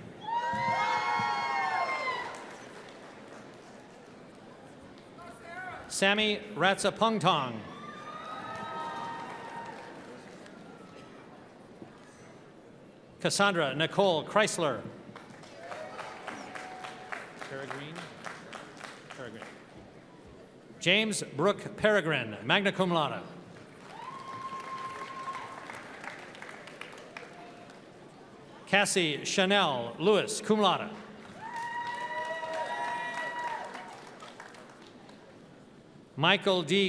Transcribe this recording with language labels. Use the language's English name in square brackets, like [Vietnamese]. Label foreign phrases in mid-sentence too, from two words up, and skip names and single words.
[English] Sammy Ratsapungtong. Cassandra Nicole Chrysler. Peregrine. James Brooke Peregrine, [Latin] magna cum laude. [English] Cassie Chanel Lewis, [Latin] cum laude. [English] Michael D.